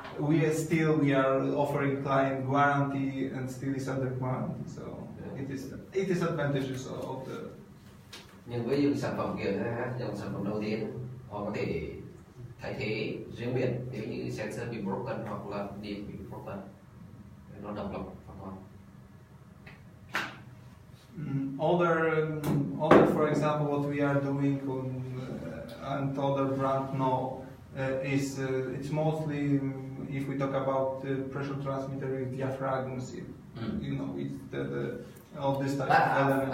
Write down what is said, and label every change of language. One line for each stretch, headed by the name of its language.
English: We are offering client guarantee and still is under warranty, so it is advantages of the.
Vietnamese: Nhưng với những sản phẩm kia ha, dòng sản phẩm đầu tiên họ có thể thay thế riêng biệt nếu như sensor bị broken hoặc là điện bị broken, nó độc lập hoàn toàn.
English: Other, for example, what we are doing on, and other brand know is it's mostly if we talk about pressure transmitter with diaphragm seal. You know, it's the all this type of elements.